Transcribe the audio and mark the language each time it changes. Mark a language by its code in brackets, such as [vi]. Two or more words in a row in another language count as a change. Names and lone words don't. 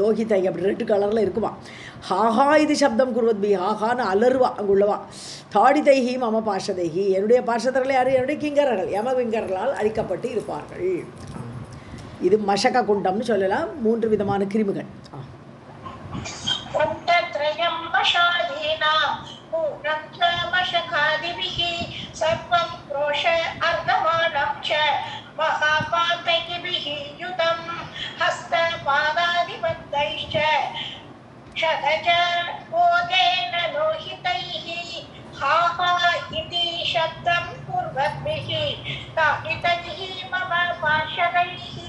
[ta] லோகிதை அப்படி ரெட்டு கலரில் இருக்குமா. ஹாஹா இது [sa] शब्दं कुर्वद्भिः, [ta] ஹாஹான்னு அலருவா அங்கே உள்ளவா. [sa] ताडितैः मम पार्षदैः, [ta] என்னுடைய பாஷதர்கள் யார்? என்னுடைய கிங்கரர்கள், யமகிங்கர்களால் அழிக்கப்பட்டு இருப்பார்கள். இது மஷக குண்டம்னு சொல்லலாம். 3 விதமான கிருமிகள். [sa] कुण्डत्रयं मशादीनां पूर्णं च मशकादिभिः सर्वं क्रोश अर्धमानं च महापातकिभिः युतं हस्तपादादिबद्धैश्च क्षतज ओदेन लोहितैः हा हा इति शब्दं कुर्वद्भिः ताडितैः मम पार्षदैः.